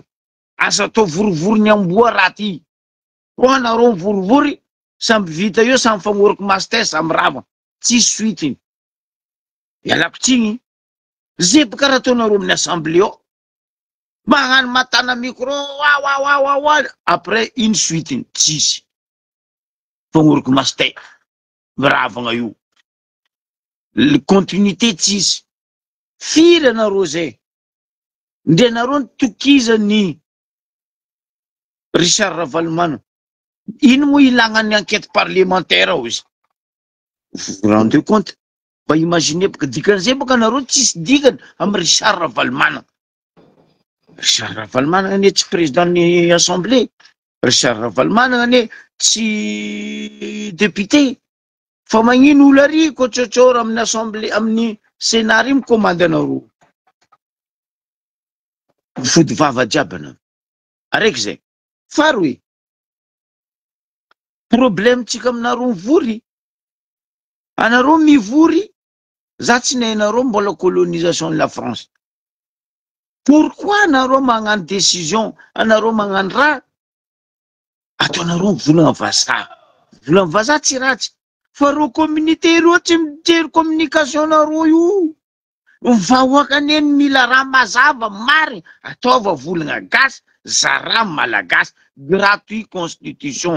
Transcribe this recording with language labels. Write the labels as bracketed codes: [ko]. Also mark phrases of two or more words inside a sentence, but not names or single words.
[mg] Asa atao vorovory ny amboa raha ty. O anareo vorovory samby vita io samby fagnoriky master samby rava. Tsy suite. Ialako tsigny. Zebaka raha ataonareo amin'ny assemblée ao. Magnano matana micro wa [fr] après une suite [mg] tsisy. Fagnoriky master. Ravagna io. [fr] Le continuité [mg] tsisy. Firy anareo zay. Ndre anareo tokizany Richard Ravalomano. Ino moa ilagnany [fr] enquête parlementaire [mg] ao izy? [fr] Vous vous rendez compte? [mg] Ba imaginez baka dikan'izay baka anareo tsisy dikany amy Richard Ravalomano. Richard Ravalomano ane tsy président ny assemblée. Richard Ravalomano ane tsy député. Fa magnino olo ary ko tsotsora amin'ny assemblée amin'ny sénat ry mikomande anareo. Fody vava jiaby anao. Araiky zay. Faroy. Problème tsika aminareo mivory. Anareo mivory. Za tsy nahinareo mbola [fr] colonisation de la France. [mg] Pourquoi anareo magnano décision, anareo magnano raha? Ataonareo volagna vazaha. Volagna vazaha tsy ratsy. Fa ro communauté ro tsy mijery communication nareo io. Vahoaka neny mila raha mazava marigny. Ataova volagna gasy, zara malagasy, [fr] gratuit constitution.